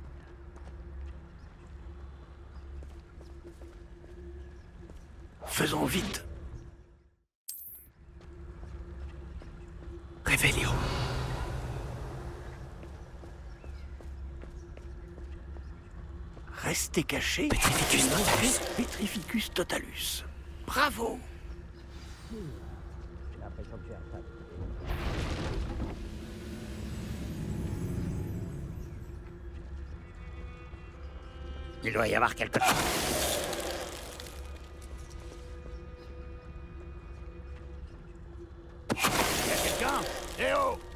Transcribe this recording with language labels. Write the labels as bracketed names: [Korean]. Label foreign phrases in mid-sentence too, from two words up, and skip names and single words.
[French] Faisons vite. Revelio. Restez cachés. Petrificus totalus. Petrificus totalus. Bravo. J'ai l'impression que j'ai un tas. Il doit y avoir quelque chose. Y a quelqu'un? Eh oh!